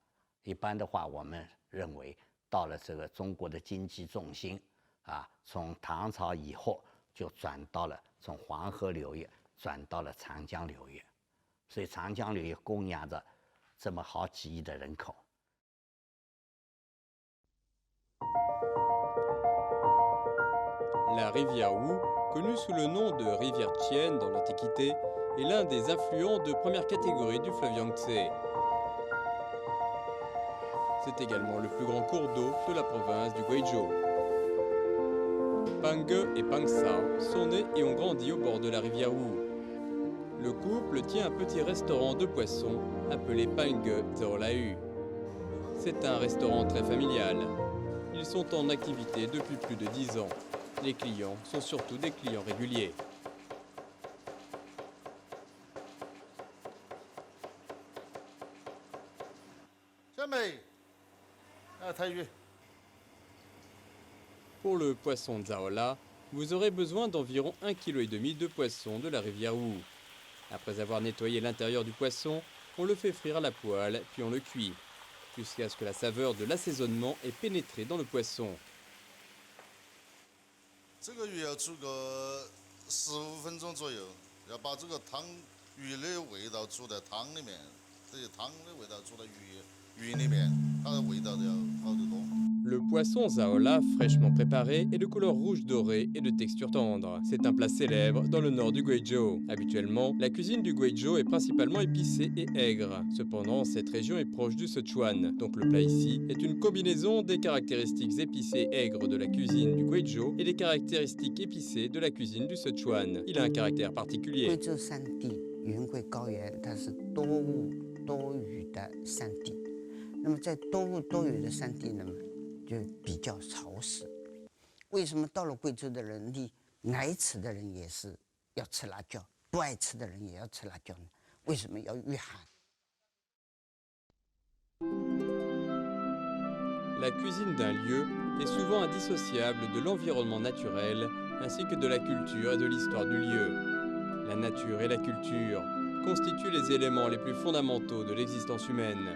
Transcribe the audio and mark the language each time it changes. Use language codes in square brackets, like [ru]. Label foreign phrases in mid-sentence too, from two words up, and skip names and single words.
[zh] 一般的话，我们认为到了这个中国的经济重心从唐朝以后。就转到了从黄河流域转到了长江流域，所以长江流域供养着这么好几亿的人口。 [fr] La rivière Wu, connue sous le nom de rivière Qian dans l'Antiquité, est l'un des affluents de première catégorie du fleuve Yangtze. C'est également le plus grand cours d'eau de la province du Guizhou. Pang Ge et Pang Sao sont nés et ont grandi au bord de la rivière Wu. Le couple tient un petit restaurant de poissons appelé Pang Ge Zaolau. C'est un restaurant très familial. Ils sont en activité depuis plus de 10 ans. Les clients sont surtout des clients réguliers. [zh] 小美，台语。 [fr] Pour le poisson Zaola, vous aurez besoin d'environ 1,5 kg de poisson de la rivière Wu. Après avoir nettoyé l'intérieur du poisson, on le fait frire à la poêle, puis on le cuit, jusqu'à ce que la saveur de l'assaisonnement ait pénétré dans le poisson. [zh] 这个鱼要煮个15分钟左右，要把这个汤鱼的味道煮在汤里面，这些汤的味道煮到鱼里面，它的味道就要好得多。 [fr] Le poisson zaola, fraîchement préparé, est de couleur rouge dorée et de texture tendre. C'est un plat célèbre dans le nord du Guizhou. Habituellement, la cuisine du Guizhou est principalement épicée et aigre. Cependant, cette région est proche du Sichuan, donc le plat ici est une combinaison des caractéristiques épicées et aigres de la cuisine du Guizhou et des caractéristiques épicées de la cuisine du Sichuan. Il a un caractère particulier. [zh] 贵州山地云贵高原，它是多雾多雨的山地。那么在多雾多雨的山地呢，就比较潮湿。为什么到了贵州的人，你爱吃的人也是要吃辣椒，不爱吃的人也要吃辣椒呢？为什么要御寒？ [fr] La cuisine d'un lieu est souvent indissociable de l'environnement naturel ainsi que de la culture et de l'histoire du lieu. La nature et la culture constituent les éléments les plus fondamentaux de l'existence humaine.